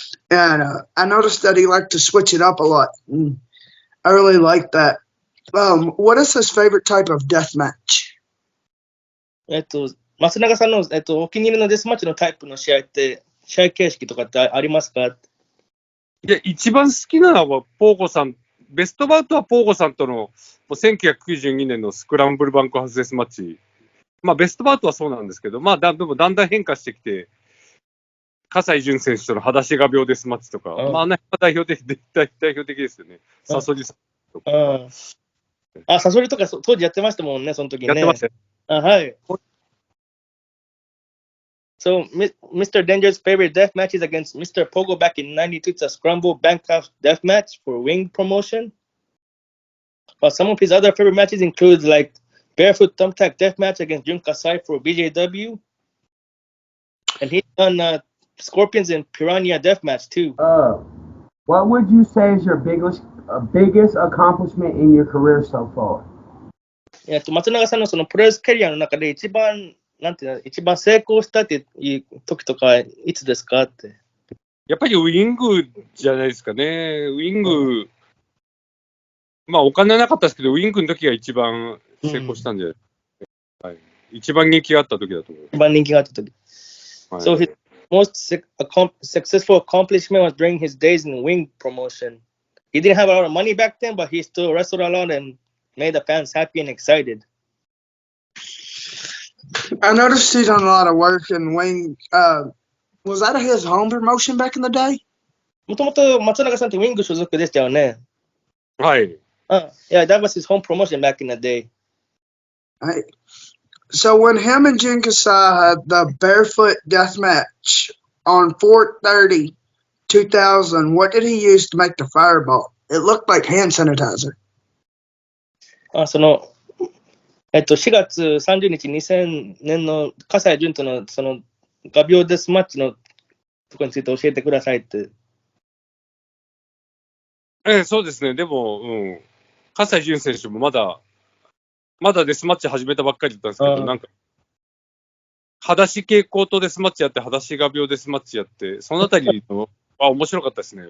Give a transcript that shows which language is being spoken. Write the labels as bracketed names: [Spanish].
[English] And I noticed that he liked to switch it up a lot. I really like that. What is his favorite type of death match? [Japanese] 松永さんのお気に入りのデスマッチのタイプの試合って試合形式とかってありますか？いや、一番好きなのはポーゴさん、ベストバウトはポーゴさんとの1992年のスクランブルバンクハウスデスマッチ。まあベストバウトはそうなんですけど、まあでもだんだん変化してきて、葛西潤選手との裸足が病デスマッチとか、まあ代表的ですよね。サソリさんとか。サソリとか当時やってましたもんね、その時ね。やってました。はい。 [English] So, Mr. Danger's favorite death match is against Mr. Pogo back in '92. It's a scramble bankhouse death match for Wing promotion. But some of his other favorite matches include like barefoot thumbtack death match against Jun Kasai for BJW. And he's done Scorpions and Piranha death match too. What would you say is your biggest accomplishment in your career so far? [Japanese] 松永さんのそのプロレスキャリアの中で一番成功したっていう時とかいつですかって。やっぱりウィングじゃないですかね。ウィング、まあお金なかったですけど、ウィングの時が一番成功したんじゃないですか。はい。一番人気があった時だと思う。一番人気があった時。 [English] So his most successful accomplishment was during his days in wing promotion. He didn't have a lot of money back then, but he still wrestled a lot and made the fans happy and excited. I noticed he's done a lot of work in wing. Was that his home promotion back in the day? [Japanese] もともと松永さんってウィング所属でしたよね。はい。 [English] Yeah, that was his home promotion back in the day. Right. So when him and Jun Kasai had the barefoot death match on 4/30/2000, what did he use to make the fireball? It looked like hand sanitizer. [Japanese] その4月30日2000年の葛西潤とのその画鋲デスマッチのところについて教えてくださいって。そうですね。でも、葛西潤選手もまだデスマッチ始めたばっかりだったんですけど、なんか、裸足蛍光とデスマッチやって、裸足画鋲デスマッチやって、そのあたりの面白かったですね。